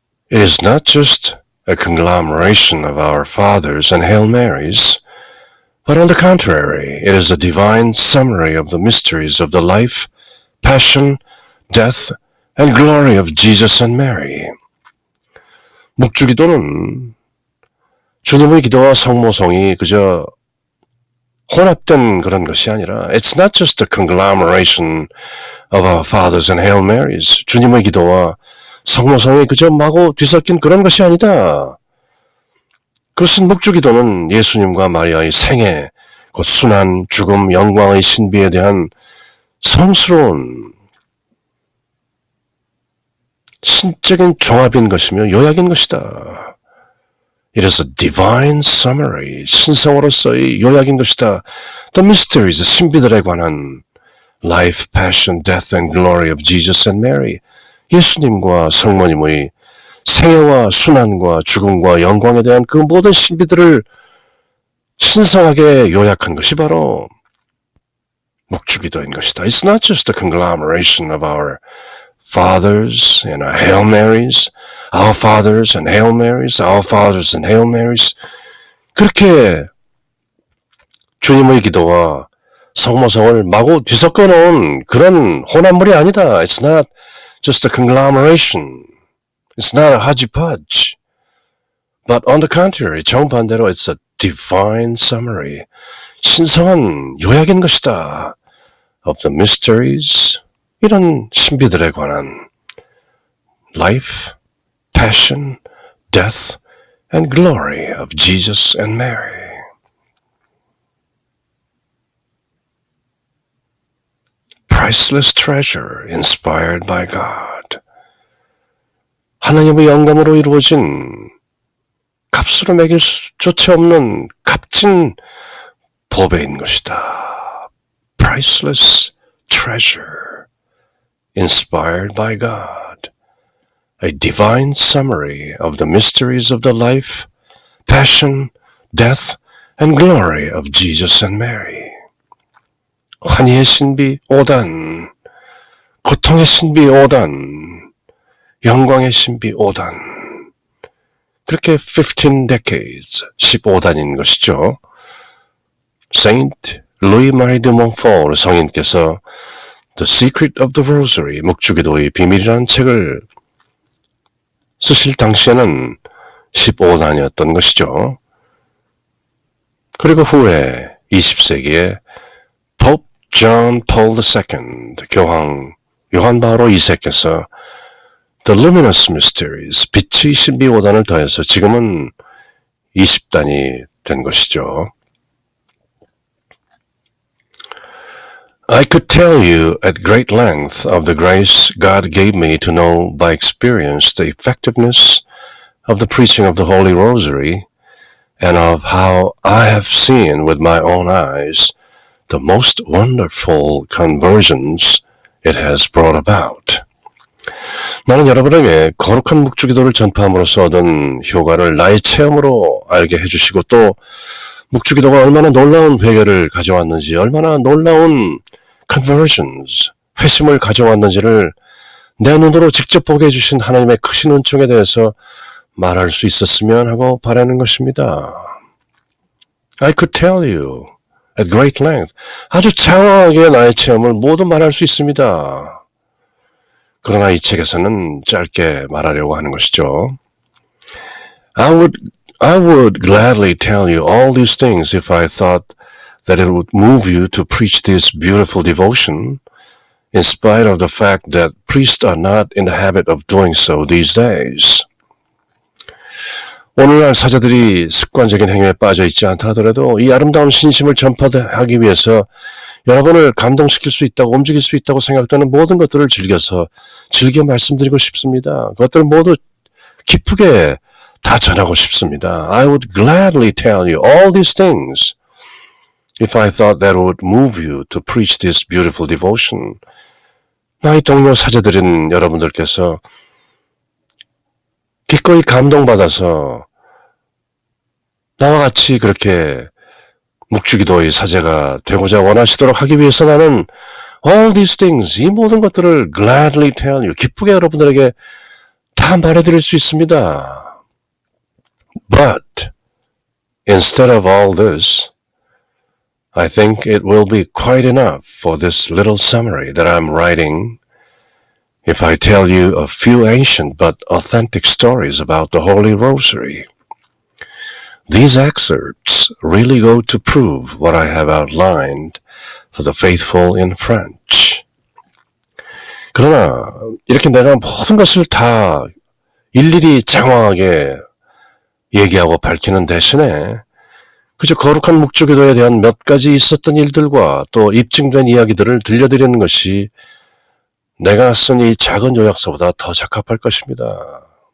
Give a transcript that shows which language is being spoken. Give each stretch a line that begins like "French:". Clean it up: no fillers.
English: It is not just a conglomeration of our fathers and Hail Marys, but on the contrary, it is a divine summary of the mysteries of the life, passion, death, and glory of Jesus and Mary.
Korean: 묵주기도는 주님의 기도와 성모성이 그저 혼합된 그런 것이 아니라
English: It's not just a conglomeration of our fathers and Hail Marys.
Korean: 주님의 기도와 성모성이 그저 마구 뒤섞인 그런 것이 아니다. 그것은 묵주기도는 예수님과 마리아의 생애, 곧 순환, 죽음, 영광의 신비에 대한 성스러운 신적인 종합인 것이며 요약인 것이다.
English: It is a divine summary,
Korean: 신성으로서의 요약인 것이다.
English: The mysteries,
Korean: 신비들에 관한
English: life, passion, death and glory of Jesus and Mary.
Korean: 예수님과 성모님의 생애와 순환과 죽음과 영광에 대한 그 모든 신비들을 신성하게 요약한 것이 바로 묵주기도인 것이다.
English: It's not just a conglomeration of our fathers and our Hail Marys, our fathers and Hail Marys, our fathers and Hail Marys.
Korean: 그렇게 주님의 기도와 성모성을 마구 뒤섞어 놓은 그런 혼합물이 아니다.
English: It's not just a conglomeration. It's not a hodgepodge. But on the contrary,
Korean: 정반대로
English: it's a divine summary.
Korean: 신성한 요약인 것이다.
English: Of the mysteries,
Korean: 이런 신비들에 관한
English: life, passion, death, and glory of Jesus and Mary. Priceless treasure inspired by God.
Korean: 하나님의 영감으로 이루어진 값으로 매길 수조차 없는 값진 보배인 것이다.
English: Priceless treasure inspired by God. A divine summary of the mysteries of the life, passion, death, and glory of Jesus and Mary.
Korean: 환희의 신비 5단, 고통의 신비 5단, 영광의 신비 5단. 그렇게 15 decades, 15단인 것이죠. Saint Louis Marie de Montfort 성인께서 The Secret of the Rosary, 묵주기도의 비밀이라는 책을 쓰실 당시에는 15단이었던 것이죠. 그리고 후에 20세기에 Pope John Paul II, 교황 요한 바오로 2세께서 The Luminous Mysteries, 빛의 신비 5단을 더해서 지금은 20단이 된 것이죠.
English: I could tell you at great length of the grace God gave me to know by experience the effectiveness of the preaching of the Holy Rosary and of how I have seen with my own eyes the most wonderful conversions it has brought about.
Korean: 나는 여러분에게 거룩한 묵주기도를 전파함으로써 얻은 효과를 나의 체험으로 알게 해주시고 또 묵주기도가 얼마나 놀라운 회개를 가져왔는지 얼마나 놀라운 conversions, 회심을 가져왔는지를 내 눈으로 직접 보게 해주신 하나님의 크신 은총에 대해서 말할 수 있었으면 하고 바라는 것입니다.
English: I could tell you at great length.
Korean: 아주 장황하게 나의 체험을 모두 말할 수 있습니다. 그러나 이 책에서는 짧게 말하려고 하는 것이죠.
English: I would gladly tell you all these things if I thought that it would move you to preach this beautiful devotion, in spite of the fact that priests are not in the habit of doing so these days.
Korean: 오늘날 사제들이 습관적인 행위에 빠져 있지 않다 하더라도 이 아름다운 신심을 전파하기 위해서 여러분을 감동시킬 수 있다고 움직일 수 있다고 생각되는 모든 것들을 즐겨 말씀드리고 싶습니다. 그것들 모두 기쁘게 다 전하고 싶습니다.
English: I would gladly tell you all these things if I thought that would move you to preach this beautiful devotion.
Korean: 나의 동료 사제들인 여러분들께서 기꺼이 감동받아서 나와 같이 그렇게 묵주기도의 사제가 되고자 원하시도록 하기 위해서 나는
English: all these things,
Korean: 이 모든 것들을
English: gladly tell you,
Korean: 기쁘게 여러분들에게 다 말해드릴 수 있습니다.
English: But instead of all this, I think it will be quite enough for this little summary that I'm writing if I tell you a few ancient but authentic stories about the Holy Rosary. These excerpts really go to prove what I have outlined for the faithful in French.
Korean: 그러나 이렇게 내가 모든 것을 다 일일이 장황하게 얘기하고 밝히는 대신에 그저 거룩한 묵주기도에 대한 몇 가지 있었던 일들과 또 입증된 이야기들을 들려드리는 것이 내가 쓴 이 작은 요약서보다 더 적합할 것입니다.